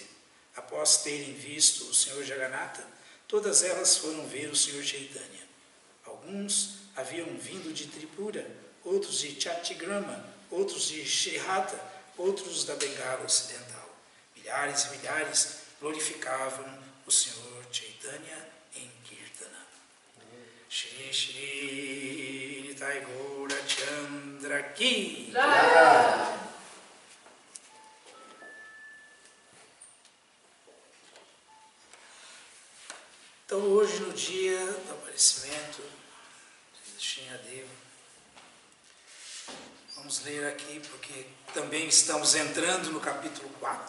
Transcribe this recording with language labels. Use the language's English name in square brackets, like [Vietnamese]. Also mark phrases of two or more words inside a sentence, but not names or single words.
[Portuguese] Após terem visto o Senhor Jagannatha, todas elas foram ver o Senhor Chaitanya. Alguns haviam vindo de Tripura, outros de Chatigrama, outros de Shrihata, outros da Bengala Ocidental. Milhares e milhares glorificavam o Senhor Chaitanya em Kirtana. Shri Shri Nitai Gaura Chandra Ki. Então hoje, no dia do aparecimento de Shinradeva, vamos ler aqui, porque também estamos entrando no capítulo 4.